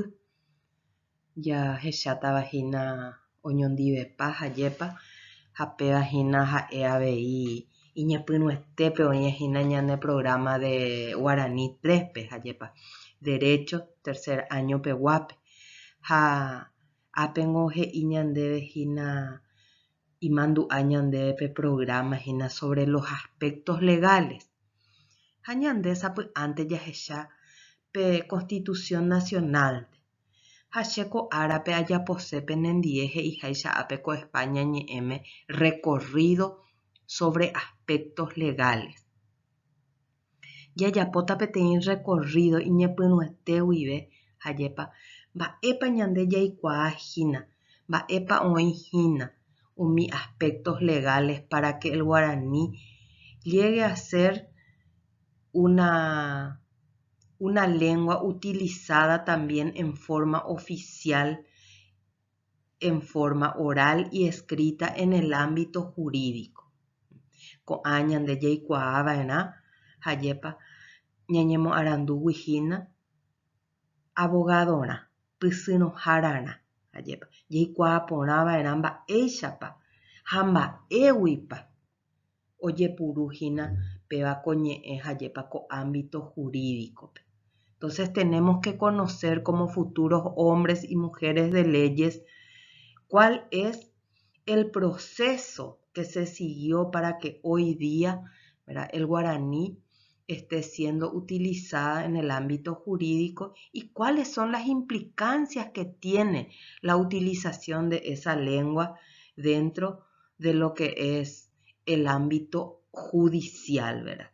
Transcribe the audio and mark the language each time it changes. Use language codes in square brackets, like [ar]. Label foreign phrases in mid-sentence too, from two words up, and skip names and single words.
[gn] Jahechátavahína oñondivepa hajépa ha pévahína ha'e avei iñepyrũetépe oĩhína ñane programa de Guarani 3-pe hajépa Derecho [es] tercer año [gn] peguápe. Ha ápengo he'i ñandevehína imandu'a ñandéve pe programa hína [es] sobre los aspectos legales. [gn] Ha ñande sapy'ánte jahecha pe Constitución Nacional. Ha chéko árape ajaposépe nendie he'iháicha ápe ko España ñe'ẽme [es] recorrido sobre aspectos legales. [gn] Jajapóta peteĩ recorrido iñepyrũete guive hajépa mba'épa ñande jaikuaahína, mba'épa oĩhína umi [es] aspectos legales para que el guaraní llegue a ser una lengua utilizada también en forma oficial, en forma oral y escrita en el ámbito jurídico. [gn] Ko'ã ñande jaikuaava'erã hajépa ñañemoaranduguihína abogadorã, pysyrohárarã hajépa jaikuaa porãva'erã mba'éichapa ha mba'éguipa ojepuruhína péva ko ñe'ẽ hajépa ko [es] ámbito jurídico. Entonces tenemos que conocer como futuros hombres y mujeres de leyes cuál es el proceso que se siguió para que hoy día, ¿verdad?, el guaraní esté siendo utilizada en el ámbito jurídico y cuáles son las implicancias que tiene la utilización de esa lengua dentro de lo que es el ámbito judicial, ¿verdad?